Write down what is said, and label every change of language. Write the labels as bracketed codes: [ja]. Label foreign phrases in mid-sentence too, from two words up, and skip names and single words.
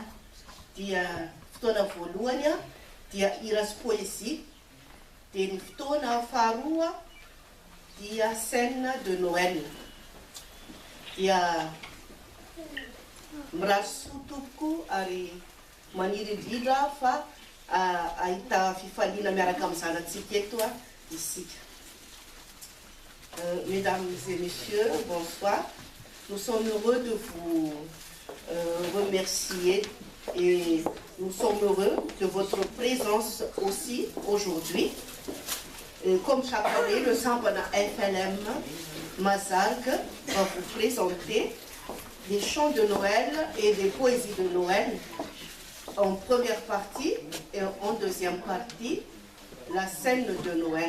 [mg] Dia fotoana voalohany dia hira sy poésie, dia ny fotoana faharoa dia [fr] scène de Noël. [mg] Dia miraso tompoko ary maniry indrindra fa ahita fifaliana miaraka amin'ny zanantsika eto isika. [fr] Mesdames et messieurs, bonsoir. Nous sommes heureux de vous remercier et nous sommes heureux de votre présence aussi aujourd'hui. Comme chaque année, le Sambana FLM Mazag va vous présenter des chants de Noël et des poésies de Noël en première partie et en deuxième partie, la scène de Noël.